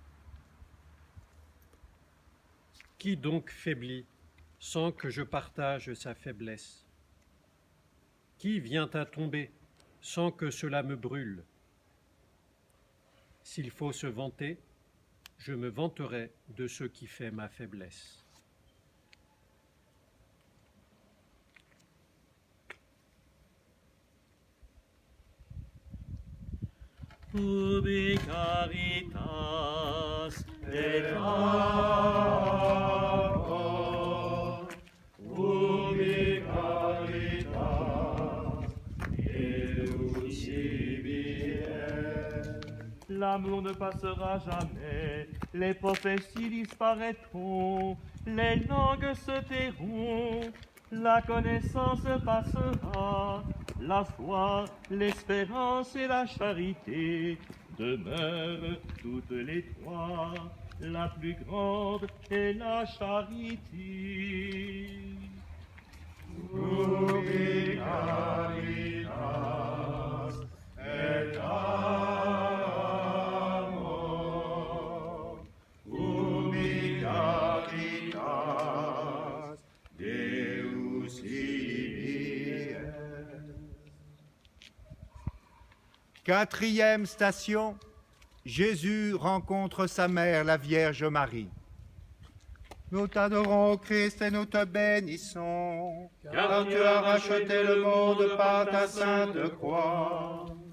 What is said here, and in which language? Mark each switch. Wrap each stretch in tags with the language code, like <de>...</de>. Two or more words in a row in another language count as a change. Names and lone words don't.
<fr>Qui donc faiblit sans que je partage sa faiblesse? Qui vient à tomber sans que cela me brûle? S'il faut se vanter, je me vanterai de ce qui fait ma faiblesse.</fr> <la>Ubi caritas et amor, ubi caritas</la> <fr>et l'amour ne passera jamais, les prophéties disparaîtront, les langues se tairont, la connaissance passera, la foi, l'espérance et la charité demeurent toutes les trois, la plus grande est la charité.</fr> <la>Ubi caritas et amor, ubi caritas Deus ibi est.</la> <fr>Quatrième station, Jésus rencontre sa mère, la Vierge Marie. Nous t'adorons, Christ, et nous te bénissons, car tu as racheté le monde par ta sainte croix.</fr>